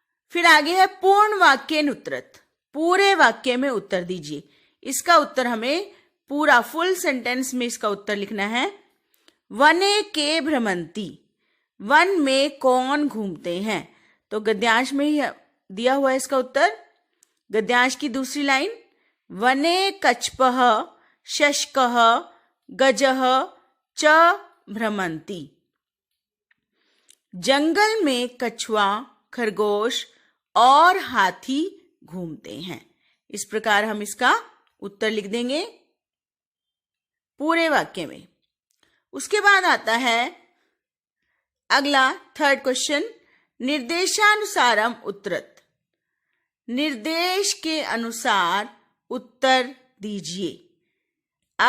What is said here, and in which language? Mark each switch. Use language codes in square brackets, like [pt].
[hi] फिर आगे है [sa] पूर्ण वाक्येन उत्तरत, [hi] पूरे वाक्य में उत्तर दीजिए। इसका उत्तर हमें पूरा फुल सेंटेंस में इसका उत्तर लिखना है। [sa] वने के भ्रमंती, [hi] वन में कौन घूमते हैं। तो गद्यांश में ही दिया हुआ है इसका उत्तर। गद्यांश की दूसरी लाइन, [sa] वने कच्छपः शशकः गजः च भ्रमन्ति। [hi] जंगल में कछुआ, खरगोश और हाथी घूमते हैं। इस प्रकार हम इसका उत्तर लिख देंगे पूरे वाक्य में। उसके बाद आता है अगला थर्ड क्वेश्चन, [sa] निर्देशानुसारम उत्तरत, [hi] निर्देश के अनुसार उत्तर दीजिए।